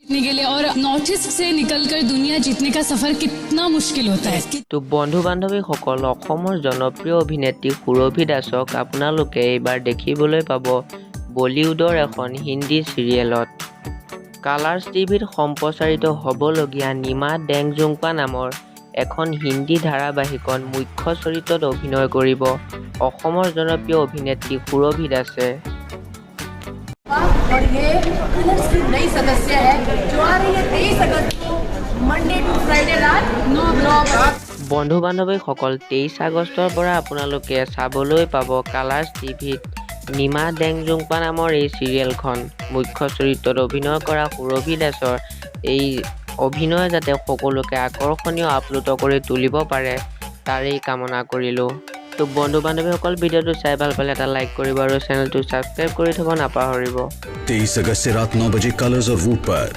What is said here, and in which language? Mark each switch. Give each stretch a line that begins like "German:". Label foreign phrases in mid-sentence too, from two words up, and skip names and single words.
Hindi: जीतने के लिए और नॉर्थ ईस्ट से निकलकर दुनिया जीतने का सफर कितना मुश्किल होता है।
Assamese: তো বন্ধু বান্ধৱীসকল অসমৰ জনপ্ৰিয় অভিনেত্ৰী সুৰভি দাসক আপোনালোকে এইবাৰ দেখিবলৈ পাব বলিউডৰ এখন হিন্দী চিৰিয়েলত। কালাৰ্ছ টিভিত সম্প্ৰচাৰিত হ'বলগীয়া নিমা ডেংজোংপা নামৰ এখন হিন্দী ধাৰাবাহিকত মুখ্য চৰিত্ৰত অভিনয় কৰিব অসমৰ জনপ্ৰিয় অভিনেত্ৰী সুৰভি দাসে।
Hindi: और ये कलर्स की नई सदस्य है जो आ रही है 23 अगस्त को
English: Monday to Friday
Hindi: रात 9 बजे।
Assamese: বন্ধু বান্ধৱীসকল 23 আগষ্টৰ পৰা আপোনালোকে চাবলৈ পাব কালাৰ্ছ টিভিত নিমা ডেংজোংপা নামৰ এই চিৰিয়েলখন। মুখ্য চৰিত্ৰত অভিনয় কৰা সুৰভি দাসৰ এই অভিনয় যাতে সকলোকে আকৰ্ষণীয় আপ্লুত কৰি তুলিব পাৰে তাৰেই কামনা কৰিলোঁ। তো বন্ধু বান্ধৱীসকল ভিডিঅ'টো চাই ভাল পালে এটা লাইক কৰিব আৰু চেনেলটো ছাবস্ক্ৰাইব কৰি থ'ব নাপাহৰিব।
Hindi: 23 अगस्त से रात 9 बजे कलर्स और वूट पर।